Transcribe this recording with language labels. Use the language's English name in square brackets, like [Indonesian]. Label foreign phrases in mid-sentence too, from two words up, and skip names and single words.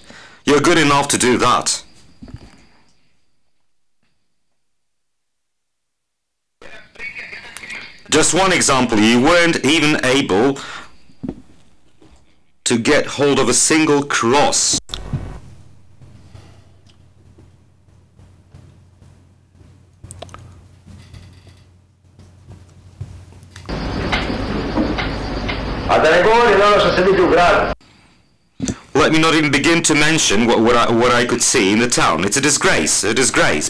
[English] You're good enough to do that. Just one example, you weren't even able to get hold of a single cross. [Serbian] A da ne govorim ono što se vidi u gradu. [English] Let me not even begin to mention what I could see in the town. It's a disgrace.